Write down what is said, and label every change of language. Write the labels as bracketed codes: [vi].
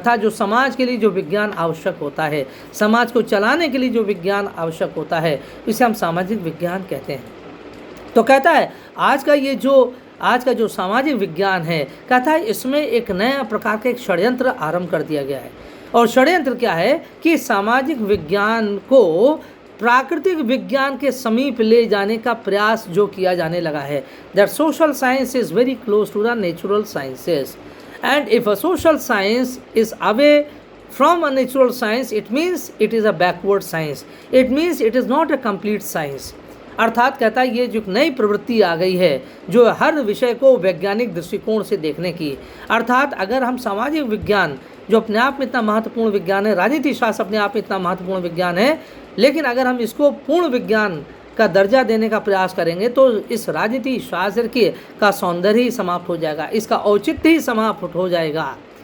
[hi] अर्थात जो समाज के लिए जो विज्ञान आवश्यक होता है, समाज को चलाने के लिए जो विज्ञान आवश्यक होता है, इसे हम सामाजिक विज्ञान कहते हैं। तो कहता है आज का ये जो आज का जो सामाजिक विज्ञान है, कहता है इसमें एक नया प्रकार का एक षड्यंत्र आरंभ कर दिया गया है। और षड्यंत्र क्या है कि सामाजिक विज्ञान को प्राकृतिक विज्ञान के समीप ले जाने का प्रयास जो किया जाने लगा है। [en] That social science is very close to the natural sciences, and if a social science is away from a natural science, it means it is a backward science, it means it is not a complete science। [hi] अर्थात कहता है ये जो नई प्रवृत्ति आ गई है जो हर विषय को वैज्ञानिक दृष्टिकोण से देखने की, अर्थात अगर हम सामाजिक विज्ञान जो अपने आप में इतना महत्वपूर्ण विज्ञान है, राजनीति शास्त्र अपने आप में इतना महत्वपूर्ण विज्ञान है, लेकिन अगर हम इसको पूर्ण विज्ञान का दर्जा देने का प्रयास करेंगे तो इस राजनीति शास्त्र का सौंदर्य ही समाप्त हो जाएगा, इसका औचित्य ही समाप्त हो जाएगा।